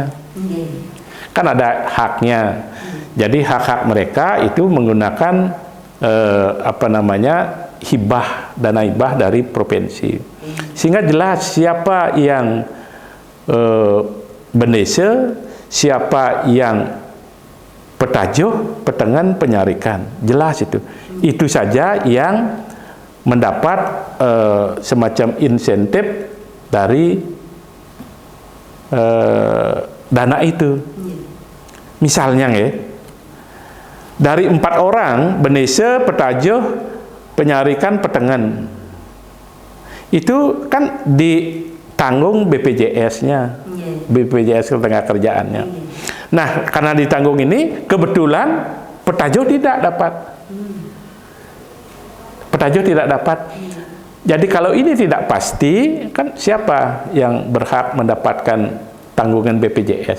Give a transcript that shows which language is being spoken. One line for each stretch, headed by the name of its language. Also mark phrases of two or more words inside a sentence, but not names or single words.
Indonesian: Kan ada haknya. Jadi hak-hak mereka itu menggunakan hibah, dana hibah dari provinsi. Sehingga jelas siapa yang benese, siapa yang petajo, petengan, penyarikan, jelas itu. Itu saja yang mendapat semacam insentif dari dana itu. Misalnya dari 4 orang benese, petajo, penyarikan, petengan, itu kan ditanggung BPJS-nya. BPJS Ketenagakerjaannya. Nah, karena ditanggung ini, kebetulan petajo tidak dapat. Petajo tidak dapat. Jadi kalau ini tidak pasti, kan siapa yang berhak mendapatkan tanggungan BPJS?